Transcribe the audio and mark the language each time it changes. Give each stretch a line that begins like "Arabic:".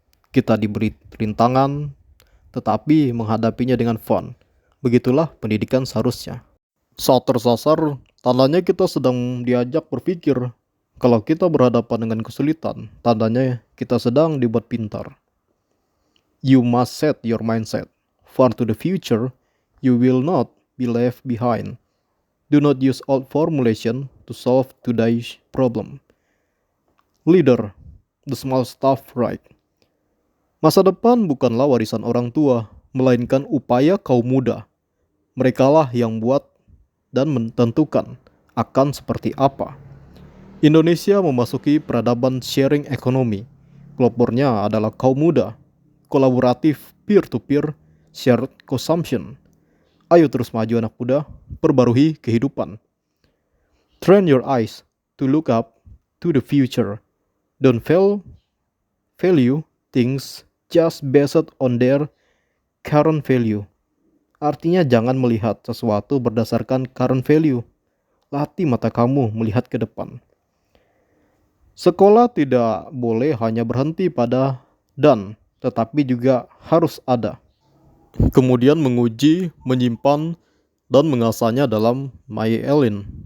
Indonesian: Kita diberi rintangan, tetapi menghadapinya dengan fun. Begitulah pendidikan seharusnya. Saat tersasar, tandanya kita sedang diajak berpikir. Kalau kita berhadapan dengan kesulitan, tandanya kita sedang dibuat pintar.
English: You must set your mindset far to the future. You will not be left behind. Do not use old formulation to solve today's problem. Leader, the small stuff right.
Indonesian: Masa depan bukanlah warisan orang tua, melainkan upaya kaum muda. Merekalah yang buat dan menentukan akan seperti apa. Indonesia memasuki peradaban sharing ekonomi. Pelopornya adalah kaum muda, kolaboratif,
English: peer-to-peer, shared consumption.
Indonesian: Ayo terus maju anak muda, perbarui kehidupan.
English: Train your eyes to look up to the future. Don't value things just based on their current value.
Indonesian: Artinya jangan melihat sesuatu berdasarkan
English: current value.
Indonesian: Latih mata kamu melihat ke depan. Sekolah tidak boleh hanya berhenti pada dan, tetapi juga harus ada. Kemudian menguji, menyimpan, dan mengasahnya dalam myelin.